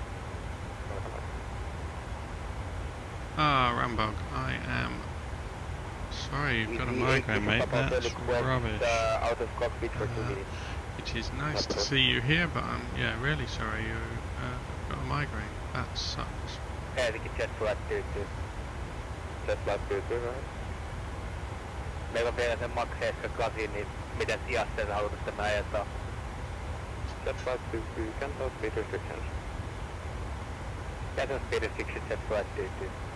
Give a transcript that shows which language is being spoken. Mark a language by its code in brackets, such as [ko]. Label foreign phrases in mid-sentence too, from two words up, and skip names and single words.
[en] Ah, Rambog, I am sorry you've got a migraine, mate. That's rubbish. Out of cockpit for 2 minutes. It is nice to see you here, but I'm really sorry you've got a migraine. That sucks. Helsinki jet flight 22. Jet flight 22, right? [fi] Meillä on vielä sen Max 78, niin miten iässä halutaan sitten ajetaan? [en] Jet flight 22, cancel speed restrictions. Cancel speed restrictions, jet flight 22.